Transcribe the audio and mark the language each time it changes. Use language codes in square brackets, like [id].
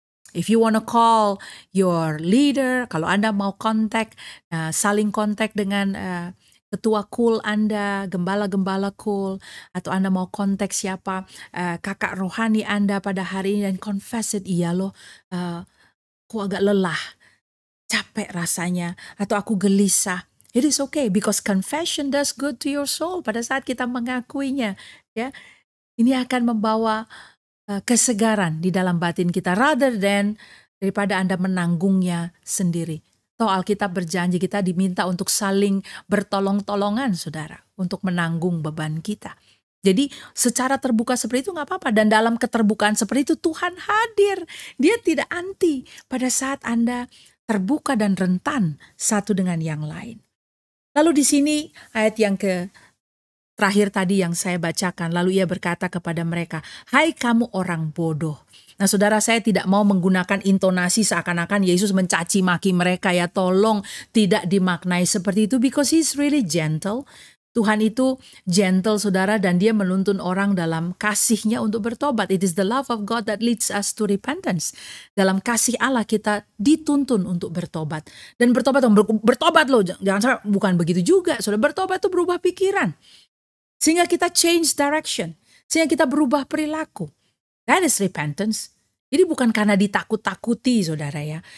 [en] If you want to call your leader, [id] kalau Anda mau saling kontak dengan ketua kul Anda, gembala-gembala kul, atau Anda mau kontak siapa, kakak rohani Anda pada hari ini dan [en] confess it, [id] iya loh, aku agak lelah, capek rasanya, atau aku gelisah. [en] It is okay because confession does good to your soul. [id] Pada saat kita mengakuinya, ya, ini akan membawa kesegaran di dalam batin kita [en] rather than [id] daripada Anda menanggungnya sendiri. Toh Alkitab berjanji kita diminta untuk saling bertolong-tolongan, saudara, untuk menanggung beban kita. Jadi secara terbuka seperti itu nggak apa-apa. Dan dalam keterbukaan seperti itu Tuhan hadir. Dia tidak anti pada saat Anda terbuka dan rentan satu dengan yang lain. Lalu di sini ayat yang terakhir tadi yang saya bacakan, lalu ia berkata kepada mereka, "Hai kamu orang bodoh." Nah, saudara, saya tidak mau menggunakan intonasi seakan-akan Yesus mencaci maki mereka, ya, tolong tidak dimaknai seperti itu, [en] because he's really gentle. [id] Tuhan itu gentle, saudara, dan dia menuntun orang dalam kasihnya untuk bertobat. [en] It is the love of God that leads us to repentance. [id] Dalam kasih Allah kita dituntun untuk bertobat. Dan bertobat loh, jangan sampai bukan begitu juga. Saudara, bertobat itu berubah pikiran. Sehingga kita [en] change direction. [id] Sehingga kita berubah perilaku. [en] That is repentance. [id] Jadi bukan karena ditakut-takuti, saudara, ya.